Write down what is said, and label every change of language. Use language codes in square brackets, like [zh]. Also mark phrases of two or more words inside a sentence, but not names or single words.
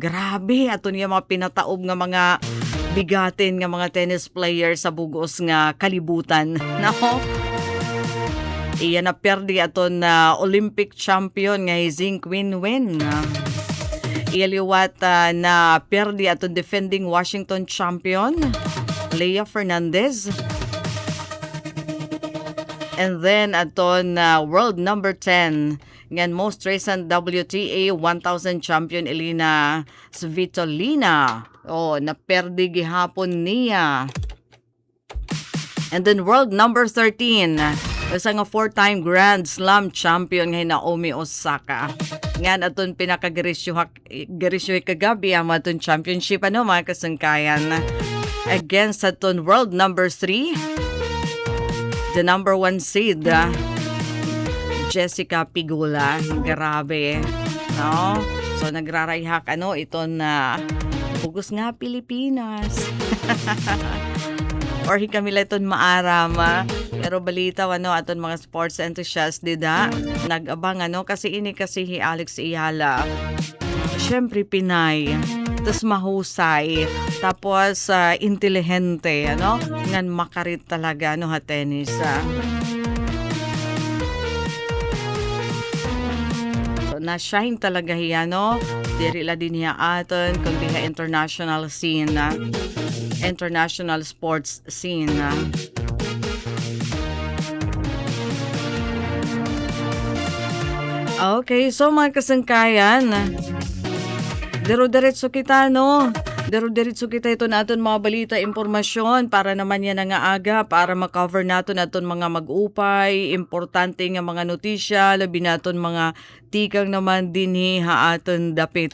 [war] Grabe, ato niya mga pinataob nga mga bigatin nga mga [en] tennis player [war] sa bugos nga kalibutan. Nako. Iyan na perdi ato na Olympic champion nga Zheng Qinwen. Iyaliwat na perdi ato defending Washington champion Leah Fernandez. [en] And then aton world number 10 ngan most recent WTA 1000 champion Elina Svitolina. [war] Naperdi gihapon niya. [en] And then world number 13, [war] isa nga [en] 4-time Grand Slam champion [war] nga Naomi Osaka. Ngan aton pinakagerisyo kagabi ang aton championship mga kasangkayan. [en] Against aton world number 3, the number 1 seed, Jessica Pigula. [war] Grabe. No? So, nagrarayhak ito na bugos nga Pilipinas. Or hikamila iton maaram. Pero balita aton mga [en] sports enthusiasts [war] dida. Nag-abang kasi ini kasi si Alex Ayala. [tl] Siyempre Pinay. Tapos mahusay. Tapos intelihente. [war] Ngan makarit talaga ha tennis. Na-shine talaga hiya, Diri la din hiya aton, kundi hiya [en] international scene, international sports scene. [war] Okay, so mga kasangkayan, dero-diretso kita, Dero-diretso kita ito natin mga balita, impormasyon para naman yan nga aga para makover natin mga mag-upay, importante nga mga notisya, labi natin mga tikang naman din ha aton dapit.